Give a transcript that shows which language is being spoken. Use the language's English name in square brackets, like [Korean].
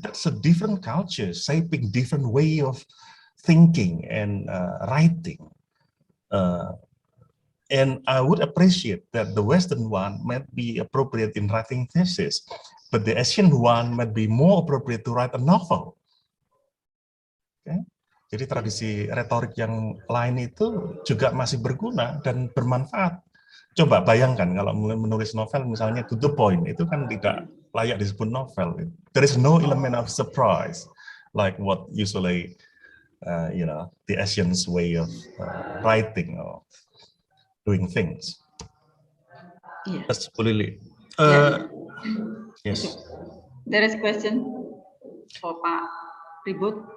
[English] That's a different culture, shaping different way of thinking and writing. And I would appreciate that the Western one might be appropriate in writing thesis, but the Asian one might be more appropriate to write a novel. Okay? [Indonesian] Jadi tradisi retorik yang lain itu juga masih berguna dan bermanfaat. Coba bayangkan kalau menulis novel misalnya [English] to the point, [Indonesian] itu kan tidak layak disebut novel. [English] There is no element of surprise like what usually the Asians way of writing or doing things. Yeah. That's Lily. Yes. There is question for Pak Ribut.